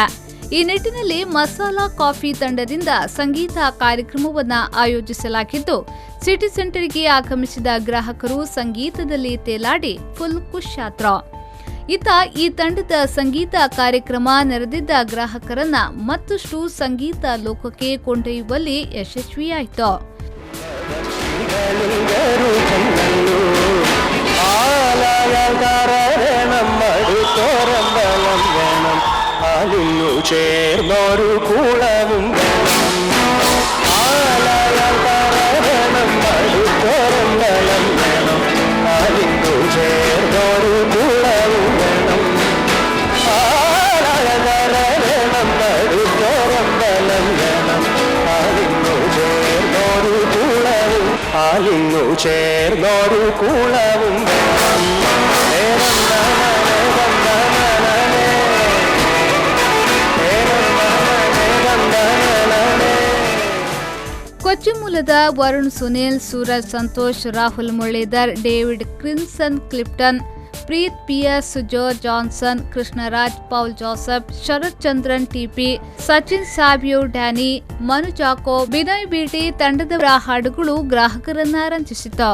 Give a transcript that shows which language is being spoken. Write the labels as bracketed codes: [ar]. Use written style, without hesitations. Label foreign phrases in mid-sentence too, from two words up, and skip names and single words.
[kn] ಈ ನಿಟ್ಟಿನಲ್ಲಿ ಮಸಾಲಾ ಕಾಫಿ ತಂಡದಿಂದ ಸಂಗೀತ ಕಾರ್ಯಕ್ರಮವನ್ನು ಆಯೋಜಿಸಲಾಗಿದ್ದು, ಸಿಟಿ ಸೆಂಟರ್ಗೆ ಆಗಮಿಸಿದ ಗ್ರಾಹಕರು ಸಂಗೀತದಲ್ಲಿ ತೇಲಾಡಿ ಫುಲ್ ಖುಷಿಯಾದ್ರು. ಇತ್ತ ಈ ತಂಡದ ಸಂಗೀತ ಕಾರ್ಯಕ್ರಮ ನೆರೆದಿದ್ದ ಗ್ರಾಹಕರನ್ನ ಮತ್ತಷ್ಟು ಸಂಗೀತ ಲೋಕಕ್ಕೆ ಕೊಂಡೊಯ್ಯುವಲ್ಲಿ ಯಶಸ್ವಿಯಾಯಿತು. [ml] ചേർന്നൊരു കൂളവും ആലയതരണം വേണം അതിന്നു ചേർന്നൊരു കൂളവും വേണം ആലയതരണം അടുത്തോരമ്പലം വേണം അതിന്നു ചേർന്നൊരു കൂളവും അതിന്നു ചേർന്നൊരു കൂളവും വേണം. [kn] ಕೊಚ್ಚಿ ಮೂಲದ ವರುಣ್ ಸುನಿಲ್, ಸೂರಜ್ ಸಂತೋಷ್, ರಾಹುಲ್ ಮುರಳೀಧರ್, ಡೇವಿಡ್ ಕ್ರಿನ್ಸನ್ ಕ್ಲಿಪ್ಟನ್, ಪ್ರೀತ್ ಪಿಯರ್ಸ್, ಜೋ ಜಾನ್ಸನ್, ಕೃಷ್ಣರಾಜ್, ಪೌಲ್ ಜೋಸೆಫ್, ಶರತ್ ಚಂದ್ರನ್ ಟಿಪಿ, ಸಚಿನ್ ಸಾಬಿಯೋ, ಡ್ಯಾನಿ, ಮನು ಜಾಕೋ, ಬಿನಯ್ ಬೀಟಿ ತಂಡದವರ ಹಾಡುಗಳು ಗ್ರಾಹಕರನ್ನ ರಂಜಿಸಿತು.